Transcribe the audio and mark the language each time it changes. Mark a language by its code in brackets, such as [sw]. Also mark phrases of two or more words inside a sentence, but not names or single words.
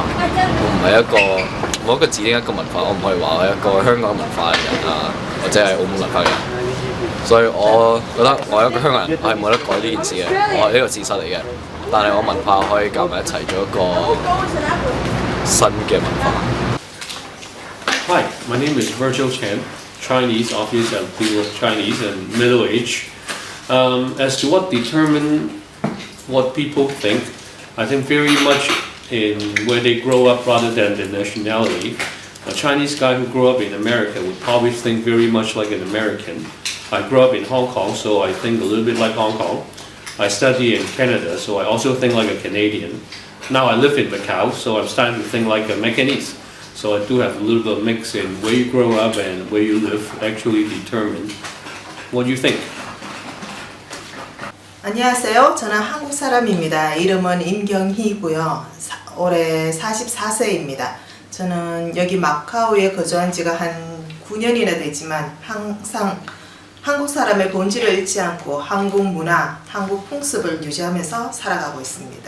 [yue] 我唔係一個冇一個指定一個文化，我唔可以話我係一個香港文化嘅人啊，或者係澳門文化嘅人。所以我覺得我係一個香港人，我係冇得改呢件事嘅，我係呢個事實嚟嘅。但係我文化可以夾埋一齊做一個新嘅文化。 [en] Hi, my name is Virgil Chen, Chinese, obvious and people Chinese and middle age. As to what determine what people think, I think very much in where they grow up rather than the nationality. A Chinese guy who grew up in America would probably think very much like an American. I grew up in Hong Kong, so I think a little bit like Hong Kong. I study in Canada, so I also think like a Canadian. Now I live in Macau, so I'm starting to think like a Macanese. So I do have a little bit of mix in where you grow up and where you live actually determine what you think. [ko] 안녕하세요. 저는 한국 사람입니다. 이름은 임경희고요. 올해 44세입니다. 저는 여기 마카오에 거주한 지가 한 9년이나 되지만 항상 한국 사람의 본질을 잃지 않고 한국 문화, 한국 풍습을 유지하면서 살아가고 있습니다.